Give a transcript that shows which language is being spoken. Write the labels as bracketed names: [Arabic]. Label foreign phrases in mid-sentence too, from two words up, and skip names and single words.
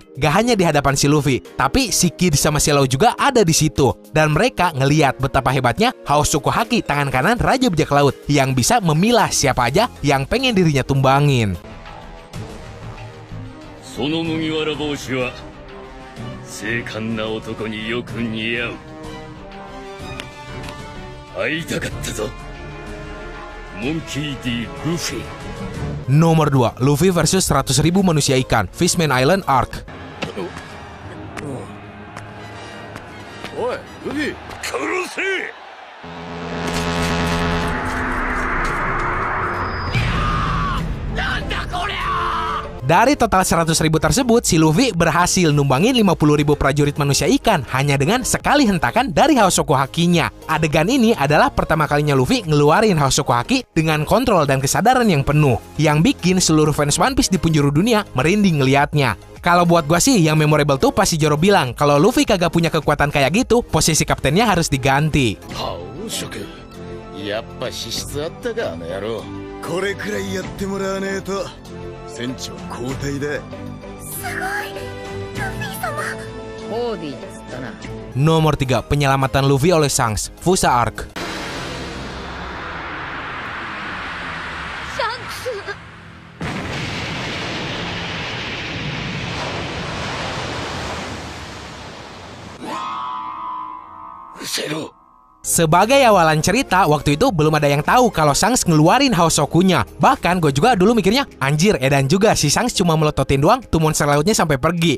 [Indonesian] Gak hanya di hadapan si Luffy, tapi si Kid sama si Law juga ada di situ. Dan mereka ngeliat betapa hebatnya Haosoku Haki tangan kanan Raja Bajak Laut yang bisa memilah siapa aja yang pengen dirinya tumbangin. [Japanese] 精悍な男によく似合う。会いたかったぞ。モンキー D. Luffy. [Indonesian] Nomor 2, Luffy versus 100.000 manusia ikan, Fishman Island Arc. [Japanese] Oi, Luffy, 殺せ! [Indonesian] Dari total 100.000 tersebut, si Luffy berhasil numbangin 50.000 prajurit manusia ikan hanya dengan sekali hentakan dari Haosoku Hakinya. Adegan ini adalah pertama kalinya Luffy ngeluarin Haosoku Haki dengan kontrol dan kesadaran yang penuh, yang bikin seluruh fans One Piece di penjuru dunia merinding ngeliatnya. Kalau buat gua sih, yang memorable tuh pasti Zoro bilang kalau Luffy kagak punya kekuatan kayak gitu, posisi kaptennya harus diganti. [Japanese] Haosoku, やっぱ資質あったかあの野郎. これくらいやってもらわねえと船長交代だ。すごい、ルフィ様。オーディっつったな。 [Indonesian] Nomor 3, penyelamatan Luffy oleh Shanks, Fusa Arc. [Japanese] シャンクス。 Zero. [Indonesian] Sebagai awalan cerita, waktu itu belum ada yang tahu kalau Shanks ngeluarin Haosokunya. Bahkan gue juga dulu mikirnya, anjir, edan juga si Shanks cuma melototin doang tuh monster lautnya sampai pergi.